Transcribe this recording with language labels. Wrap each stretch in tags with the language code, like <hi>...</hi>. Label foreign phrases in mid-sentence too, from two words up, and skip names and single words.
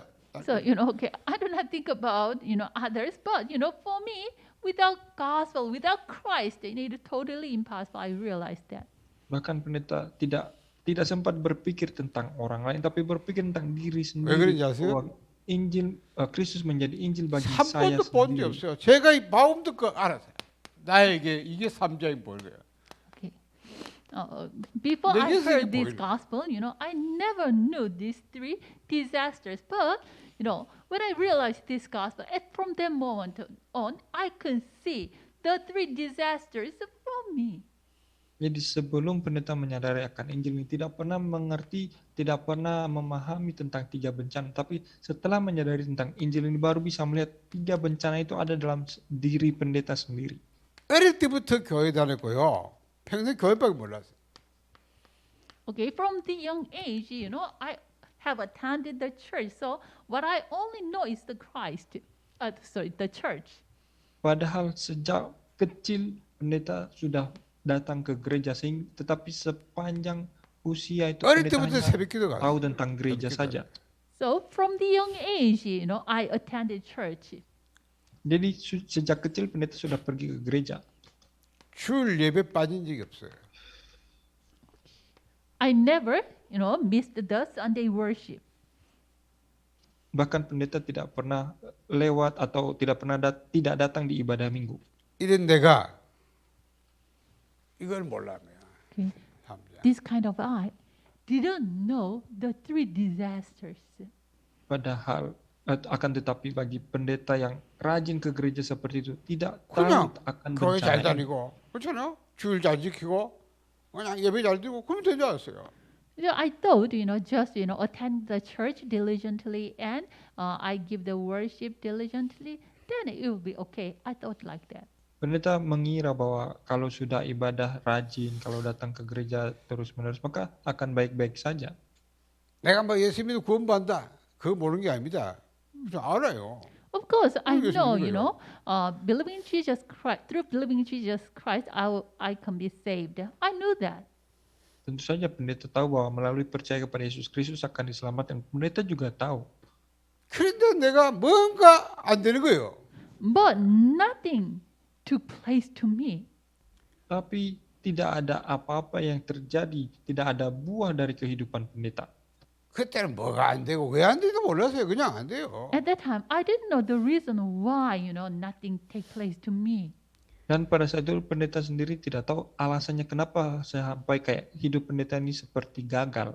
<en>So, I do not think about, others, but, for me, without gospel, without Christ, it is totally impossible. I realized that.</en> <id>Bahkan pendeta tidak sempat berpikir tentang orang lain, tapi berpikir tentang diri</id> <ko>그런지</ko> <id>sendiri.</id> <ko>아세요?</ko> <id>Bahwa Injil Kristus menjadi Injil bagi</id> <ko>한</ko> <id>saya</id> <ko>번도 본 적</ko> <id>sendiri.</id> <ko>없어요. 제가 이 마음도 알았어요. 나에게 이게 삼자인 보여요.</ko> <en>Okay. Before I</en> <ko>내게</ko> <en>heard</en> <ko>세계</ko> <en>this</en> <ko>보이는</ko> <en>gospel, I never knew these three disasters. But, when I realized this gospel, from that moment on, I can see the three disasters from me.</en> <id>Jadi sebelum pendeta menyadari akan Injil ini, tidak pernah mengerti, tidak pernah memahami tentang 3 bencana. Tapi setelah menyadari tentang Injil ini, baru bisa melihat 3 bencana itu ada dalam diri pendeta sendiri.</id> <ko>어릴 때부터 교회 다녔고요. 평생 교회밖에 몰랐어요.</ko> <en>Okay, from the young age, I have attended the church. So what I only know is the the church.</en> <id>Padahal sejak kecil pendeta sudah datang ke gereja, tetapi sepanjang usia itu</id> <ko>어릴</ko> <id>pendeta</id> <ko>때부터</ko> <id>hanya</id> <ko>새벽기도</ko> <id>tahu</id> <ko>갔어요.</ko> <id>tentang gereja saja.</id> <en>So from the young age, I attended church.</en> <id>Jadi sejak kecil pendeta sudah pergi ke gereja.</id> <ko>주일 예배 빠진 적이 없어요.</ko> <en>I never, missed the Sunday worship.</en> <id>Bahkan pendeta tidak pernah lewat atau tidak pernah tidak datang di ibadah minggu.</id> <ko>이런 내가 이걸 몰라요. Okay. 삼자.</ko> <en>This kind of I didn't know the three disasters.</en> <id>Padahal akan tetapi bagi pendeta yang rajin ke gereja seperti itu tidak tahu</id> <ko>그냥</ko> <id>akan</id> <ko>교회 잘</ko> <id>bencana ini.</id> <ko>다니고 그렇잖아요. 주일 잘 지키고 그냥 예배 잘 드리고 그러면 되지 않았어요.</ko> <en>I thought, just, attend the church diligently and I give the worship diligently, then it will be okay. I thought like that.</en> <id>Pendeta mengira bahwa kalau sudah ibadah rajin, kalau datang ke gereja terus-menerus, maka akan baik-baik saja.</id> <ko>내가 뭐 예수 믿고 구원받는다. 그거 모르는 게 아닙니다. 저 알아요.</ko> <en>Of course, I</en> <ko>그게</ko> <en>know,</en> <ko>무슨</ko> <en>believing in Jesus Christ, through believing in Jesus Christ, I can be saved. I knew that.</en> <id>Tentu saja pendeta tahu bahwa melalui percaya kepada Yesus Kristus akan diselamatkan. Pendeta juga tahu.</id> <ko>그런데 내가 뭔가 안 되는 거예요.</ko> <en>But nothing took place to me.</en> <id>Tapi tidak ada apa-apa yang terjadi, tidak ada buah dari kehidupan pendeta.</id> <ko>그때는 뭐가 안 되고 왜 안 되는지 몰랐어요. 그냥 안 돼요.</ko> <en>At that time, I didn't know the reason why, nothing take place to me.</en> <id>Dan pada saat itu pendeta sendiri tidak tahu alasannya kenapa sampai kayak hidup pendeta ini seperti gagal.</id>